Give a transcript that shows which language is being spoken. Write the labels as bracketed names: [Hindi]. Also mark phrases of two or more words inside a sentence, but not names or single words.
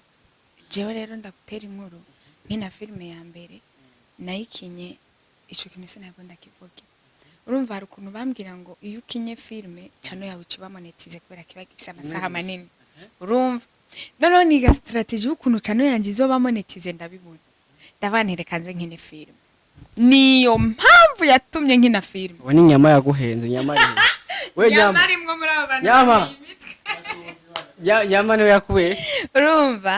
[Rundi] jewe rero ndagutera inkuru nkina filme ya mbere nayikinye ico kintu sinabwo ndakivuga urumva hari ukuntu bambwira ngo iyo ukinye filme cyano yawe uciba monetize kubera kiba gifise amasaha manini urumva noneho niga strategy ukuntu cyano yanjye izoba monetize ndabibona ndavanireka nze nkine filme niyo mpamvu yatumye nkina filme wani nyama yaguhenze nyama we nyama rimwe muri abo bantu nyama nyama no yakubesha urumva